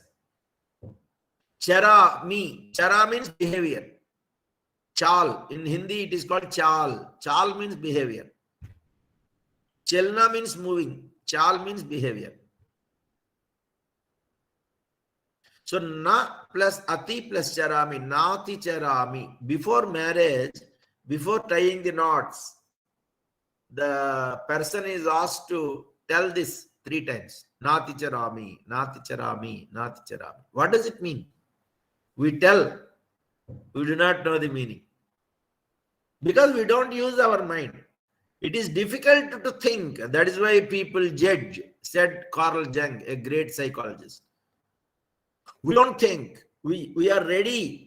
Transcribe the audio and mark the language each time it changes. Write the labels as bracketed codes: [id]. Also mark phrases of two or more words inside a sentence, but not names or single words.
[en] Chara means behavior. Chal, in Hindi it is called chal. Chal means behavior. Chelna means moving. Chal means behavior. So na plus ati plus charami, [sa] nati charami. [en] Before marriage, before tying the knots, the person is asked to tell this 3 times. [sa] Nati charami, nati charami, nati charami. [en] What does it mean? We tell, we do not know the meaning. Because we don't use our mind. It is difficult to think. That is why people judge, said Carl Jung, a great psychologist. We don't think. We are ready.